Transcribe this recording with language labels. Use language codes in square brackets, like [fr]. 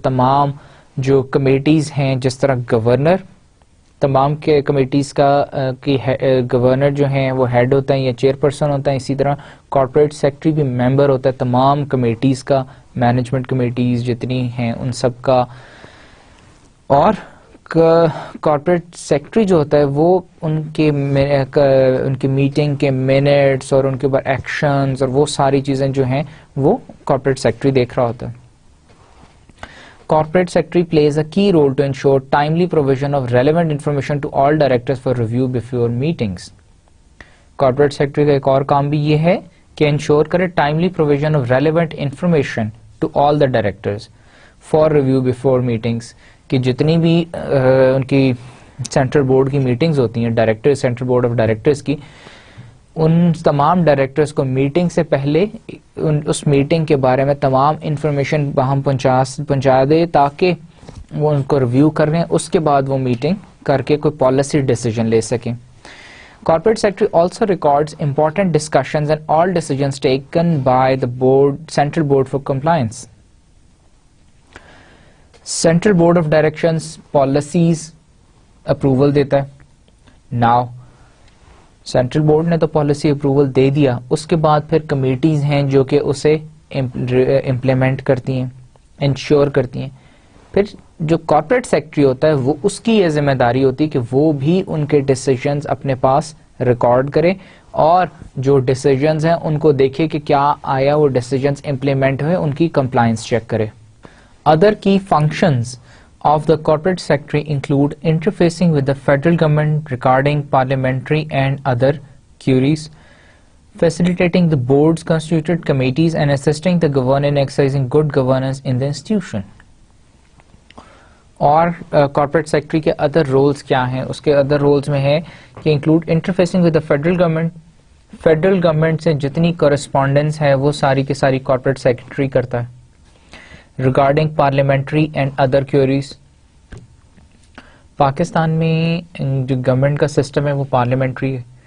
[ur] تمام جو کمیٹیز ہیں، جس طرح گورنر تمام کے کمیٹیز کا گورنر جو ہیں وہ ہیڈ ہوتا ہے یا چیئر پرسن ہوتا ہے، اسی طرح کارپوریٹ سیکرٹری بھی ممبر ہوتا ہے تمام کمیٹیز کا، مینجمنٹ کمیٹیز جتنی ہیں ان سب کا. اور کارپوریٹ سیکرٹری جو ہوتا ہے وہ ان کی میٹنگ کے منٹس اور ان کے اوپر ایکشنز اور وہ ساری چیزیں جو ہیں وہ کارپوریٹ سیکرٹری دیکھ رہا ہوتا ہے. [en] Corporate Secretary plays a key role to ensure timely provision of relevant information to all directors for review before meetings. Corporate Secretary [ur] کا ایک اور کام بھی یہ ہے کہ انشور کرے [en] timely provision of relevant information to all the directors for review before meetings. [ur] کہ جتنی بھی ان کی سینٹرل بورڈ کی میٹنگز ہوتی ہیں، director central board of directors کی، ان تمام ڈائریکٹرز کو میٹنگ سے پہلے اس میٹنگ کے بارے میں تمام انفارمیشن ہم پہنچا دے تاکہ وہ ان کو ریویو کر رہے ہیں، اس کے بعد وہ میٹنگ کر کے کوئی پالیسی ڈیسیجن لے سکیں. [en] Corporate Secretary also records important discussions and all decisions taken by the board, Central Board for Compliance. Central Board of Directions policies approval [ur] دیتا ہے. Now سینٹرل بورڈ نے تو پالیسی اپروول دے دیا، اس کے بعد پھر کمیٹیز ہیں جو کہ اسے امپلیمنٹ کرتی ہیں. انشور کرتی ہیں. پھر جو کارپوریٹ سیکرٹری ہوتا ہے وہ اس کی یہ ذمہ داری ہوتی ہے کہ وہ بھی ان کے ڈیسیجنز اپنے پاس ریکارڈ کرے اور جو ڈیسیجنز ہیں ان کو دیکھے کہ کیا آیا وہ ڈیسیجنز امپلیمنٹ ہوئے, ان کی کمپلائنس چیک کرے. [en] Other کی functions of the corporate secretary include interfacing with the federal government regarding parliamentary and other queries, facilitating the board's constituted committees and assisting the governor in exercising good governance in the institution. [ur] اور corporate secretary کے other rules کیا ہیں؟ اس کے other rules میں ہے کہ [en] Include interfacing with the federal government. [ur] Federal government سے جتنی کورسپونڈنس ہے وہ ساری کی ساری کارپوریٹ سیکرٹری کرتا ہے. [en] regarding parliamentary and other queries, [ur] Pakistan میں جو گورنمنٹ کا سسٹم ہے وہ پارلیمنٹری ہے.